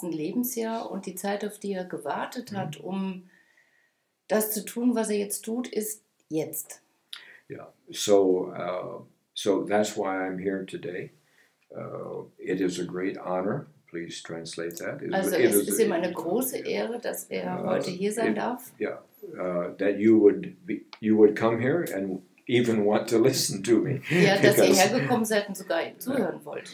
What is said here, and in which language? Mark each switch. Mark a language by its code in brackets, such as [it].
[de] Lebensjahr und die Zeit, auf die er gewartet hat, um das zu tun, was er jetzt tut, ist jetzt. [en] Yeah, so that's why I'm here today. It is a great honor. Please translate that. [de] Also es ist ihm eine große Ehre, dass er heute hier sein darf. [en] Yeah, that you would come here and even want to listen to me. [de] Ja, dass ihr hergekommen seid und sogar ihm zuhören wollt.